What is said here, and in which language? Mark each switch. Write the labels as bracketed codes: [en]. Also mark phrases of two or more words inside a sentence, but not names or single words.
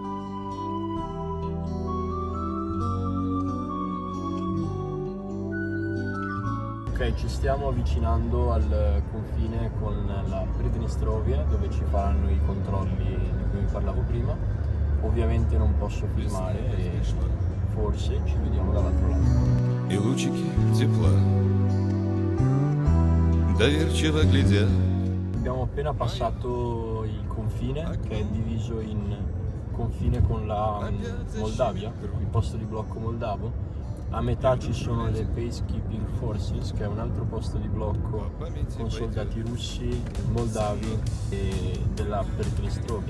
[it] Ok, ci stiamo avvicinando al confine con la Pridnistrovia dove ci faranno i controlli di cui vi parlavo prima. Ovviamente non posso filmare e forse ci vediamo dall'altro lato. [ru] И лучики тепла доверчиво глядя. [it] Abbiamo appena passato il confine che è diviso in confine con la Moldavia, il posto di blocco moldavo. A metà ci sono le [en] Peacekeeping Forces, [it] che è un altro posto di blocco con soldati russi, moldavi e della Pridnistrovia.